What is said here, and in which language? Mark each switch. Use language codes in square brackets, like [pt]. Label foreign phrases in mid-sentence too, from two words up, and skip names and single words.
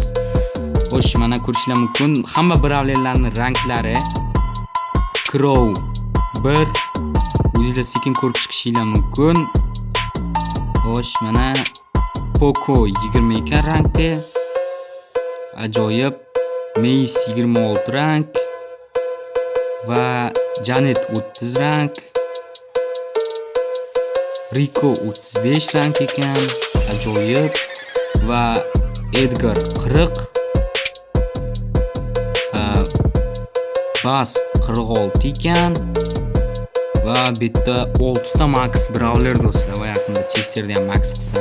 [uz] Xo'sh, mana ko'rishlar mumkin, hamma brawlerlarning ranklari Crow 1. O'zingizlar sekin ko'rib chiqishinglar mumkin. Xo'sh, mana Poco 22 ranki. Ajoyib. Mace 26 rank va Janet 30 rank. Rico 35 rank ekan. Ajoyib. Va Edgar 40. Bas 46 ekan va bu yerda 6 ta [en] max brawler [uz] do'stlar va yaqinda Chesterni ham max qilsam.